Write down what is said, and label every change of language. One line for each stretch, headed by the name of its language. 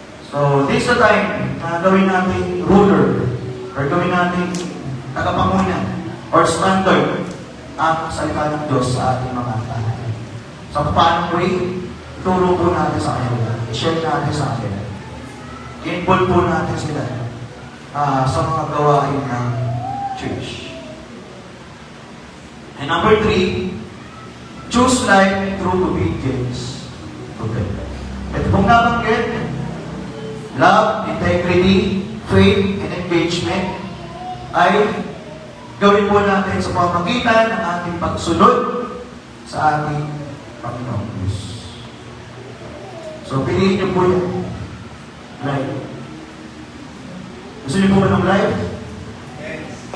Filipino: So,
English: this is the time
Filipino: na gawin natin ruler or gawin natin tagapangunan or standard ang salita ng Diyos sa ating mga tahanan. So, paano way? Turo po natin sa kanila. I-share natin sa kanila. I-involve po natin sila sa mga gawain ng church.
English: And number 3, choose life through obedience to God.
Filipino: Ito pong nabanggit, love, integrity, faith, and engagement ay gawin po natin sa pamamagitan ng ating pagsunod sa ating Panginoong Diyos. So, piliin niyo po yung life. Gusto niyo po ba ng life? Yes.